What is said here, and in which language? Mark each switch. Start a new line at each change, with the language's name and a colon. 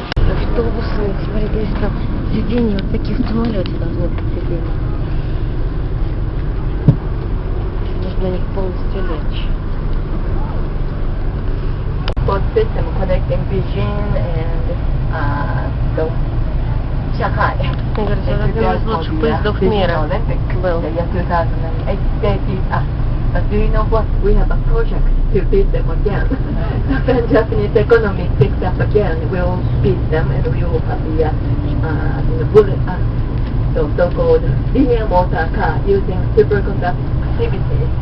Russian: Автобусы, смотри, здесь там сиденья вот такие в самолете должны быть сиденья. Нужно на них полностью лечь.
English: Both system connecting Beijing and Shanghai.
Russian: Мне кажется, это один из лучших поездов мира был.
English: The year 2008. But do you know what? We have a project to beat them again. When Japanese economy picks up again, we'll beat them and we will have the bullet, so-called linear motor car using superconductivity.